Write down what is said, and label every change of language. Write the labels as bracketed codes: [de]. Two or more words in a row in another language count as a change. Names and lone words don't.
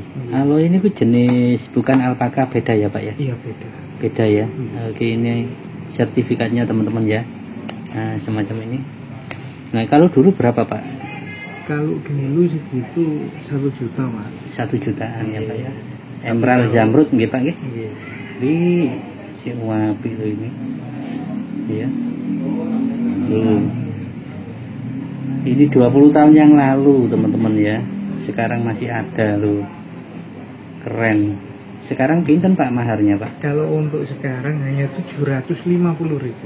[id] Alloy ini ku jenis bukan alpaka, beda ya Pak ya? Iya beda. Beda ya. Oke, ini sertifikatnya teman-teman ya. Nah, semacam ini. Nah, kalau dulu berapa Pak? Kalau dulu segitu 1 juta Pak. 1 jutaan ya Pak ya. Emerald jamrut nggih Pak nggih. [jv] Nggih. [id] Wih, si wapi lo ini. Ya. Ini 20 tahun yang lalu teman-teman ya. Sekarang masih ada loh. Keren. Sekarang pinten Pak maharnya Pak? Kalau untuk sekarang hanya 750.000.